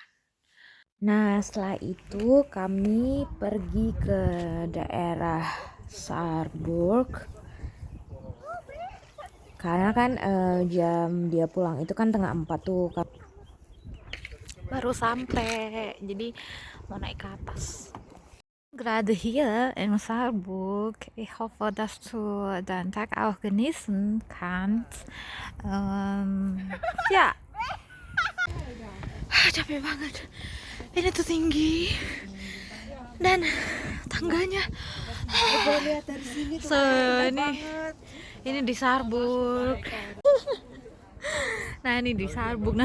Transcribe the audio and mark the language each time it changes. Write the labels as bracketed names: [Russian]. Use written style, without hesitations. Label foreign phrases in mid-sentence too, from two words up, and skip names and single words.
[Indonesian] Nah, setelah itu kami pergi ke daerah Saarburg. Karena kan jam dia pulang itu kan 3:30 tuh. Baru sampai. Jadi mau naik ke atas. [German] Gerade hier in Saarburg. Ich hoffe, dass du deinen Tag auch genießen kannst. Ja. [Indonesian] Capek banget. Ini tuh tinggi. Dan tangganya. So, ini di Saarburg. Nah, ini di Saarburg.